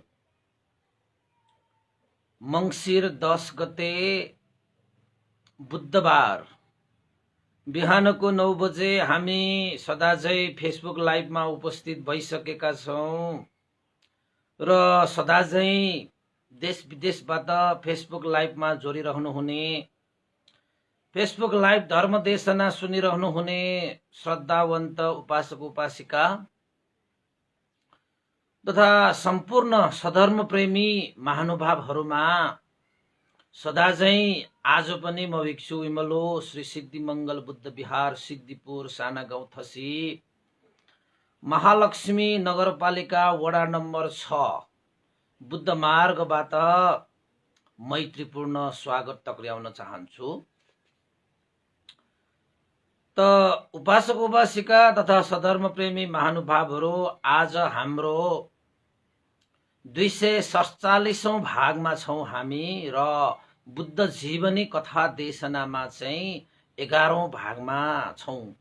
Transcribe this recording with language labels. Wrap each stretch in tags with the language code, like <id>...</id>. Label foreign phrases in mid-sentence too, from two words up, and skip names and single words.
<ne>मंसिर 10 गते बुधबार बिहानको 9 बजे हामी सदाझै फेसबुक लाइभमा उपस्थित भइसकेका छौं र सदाझै देश विदेशबाट फेसबुक लाइभमा जोडिरहनुहुने, फेसबुक लाइभ धर्म देशना सुनिरहनुहुने श्रद्धावन्त उपासक उपासिका तथा सम्पूर्ण सधर्म प्रेमी महानुभावहरूमा सदाझै आज पनि म भिक्षु विमलो श्री सिद्धि मंगल बुद्ध विहार सिद्धिपुर साना गाउँ थसी महालक्ष्मी नगरपालिका वडा नम्बर 6 बुद्ध मार्गबाट मैत्रीपूर्ण स्वागत टक्र्याउन चाहन्छु। त उपासक उपासिका तथा सधर्म प्रेमी महानुभावहरू, आज हाम्रो 247औं भागमा छौं हामी र बुद्ध जीवनी कथा देशनामा चाहिँ 11औं भागमा छौं</ne>